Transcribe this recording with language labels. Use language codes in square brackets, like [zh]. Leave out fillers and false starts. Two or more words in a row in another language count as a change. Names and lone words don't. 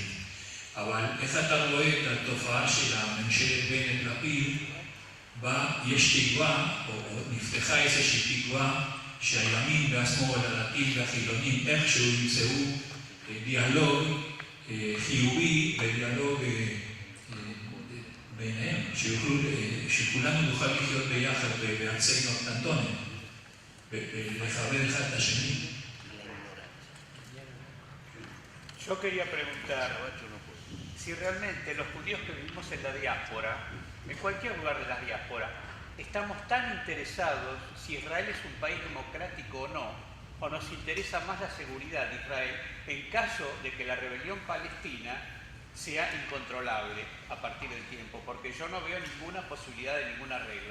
[he] אבל איך אתה רואה את התופעה של הממשלת בנט לפיד, בה יש תקווה, או נפתחה איזושהי תקווה, שהימין והשמאל, הדתיים והחילונים, איכשהו ימצאו דיאלוג חיובי ודיאלוג ביניהם, שכולנו נוכל לחיות ביחד בארצנו הקטנטונת, ולכבד אחד את השני. [es] Yo quería preguntar si realmente los judíos que vivimos en la diáspora, en cualquier lugar de la diáspora, estamos tan interesados si Israel es un país democrático o no, o nos interesa más la seguridad de Israel en caso de que la rebelión palestina sea incontrolable a partir del tiempo, porque yo no veo ninguna posibilidad de ningún arreglo.